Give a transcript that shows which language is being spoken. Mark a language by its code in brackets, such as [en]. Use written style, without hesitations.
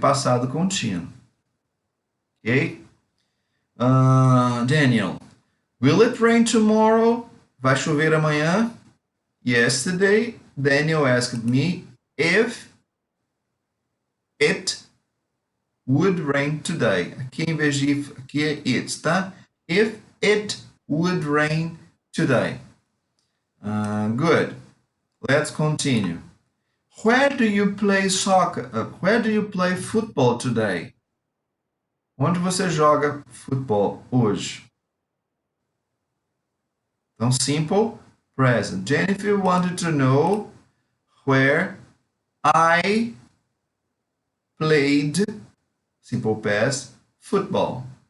[pt] Passado contínuo. Ok? Daniel. [en] Will it rain tomorrow? [pt] Vai chover amanhã? [en] Yesterday, Daniel asked me if it would rain today. [pt] Aqui em vez de if, aqui é it, tá? [en] If it would rain today. Good. Let's continue. Where do you play soccer? Where do you play football today? [pt] Onde você joga futebol hoje? Então, [en] simple present. Jennifer wanted to know where I played, simple past, football.